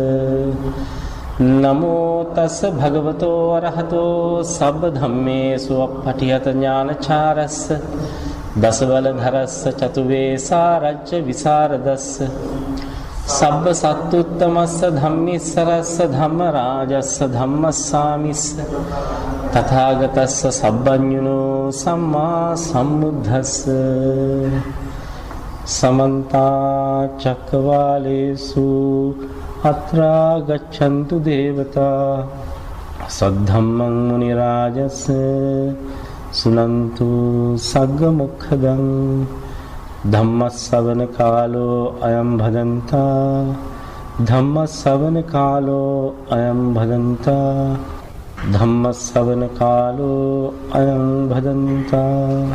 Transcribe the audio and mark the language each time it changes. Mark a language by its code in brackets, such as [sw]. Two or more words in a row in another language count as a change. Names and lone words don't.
[pi] නමෝ තස්ස භගවතෝ අරහතෝ සබ්බ ධම්මේසු අප්පටිහත ඥානචාරස්ස දස බලධරස්ස චතුවේ සාරජ්‍ය විසරදස්ස සබ්බ සත්තුත්තමස්ස ධම්මිස්සරස්ස ධම්මරාජස්ස ධම්මස්සාමිස්ස තථාගතස්ස සබ්බඤුනෝ සම්මා සම්බුද්දස්ස. සමන්ත චක්කවාලේසු අත්‍රා ගච්ඡන්තු දේවතා සද්ධම්මං මුනි රාජස්ස සුනන්තු සග්ග මොක්ඛදං ධම්මස්සවන කාලෝ අයං භදන්තා ධම්මස්සවන කාලෝ අයං භදන්තා ධම්මස්සවන කාලෝ අයං භදන්තා.